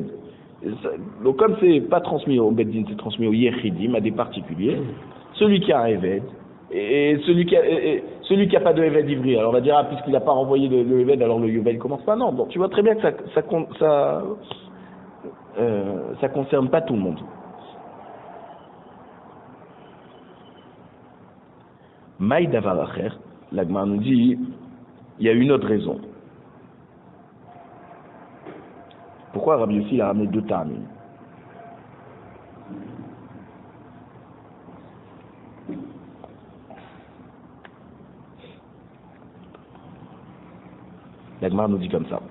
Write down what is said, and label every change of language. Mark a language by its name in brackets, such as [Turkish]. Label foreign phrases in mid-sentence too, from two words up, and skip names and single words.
[French] Donc comme c'est pas transmis au beddin, c'est transmis au yechidim, à des particuliers, celui qui a un éved, et celui qui a pas de [Hebrew] עבד עברי, [French] alors on va dire, puisqu'il n'a pas renvoyé le éved, alors le yovel commence pas. Non, donc tu vois très bien que ça concerne pas tout le monde. [Hebrew] מאי דבר אחר, [French] l'Agmar nous dit, il y a une autre raison. Pourquoi Rabbi Yossi a ramené deux ta'amim? L'Agmar nous dit comme ça.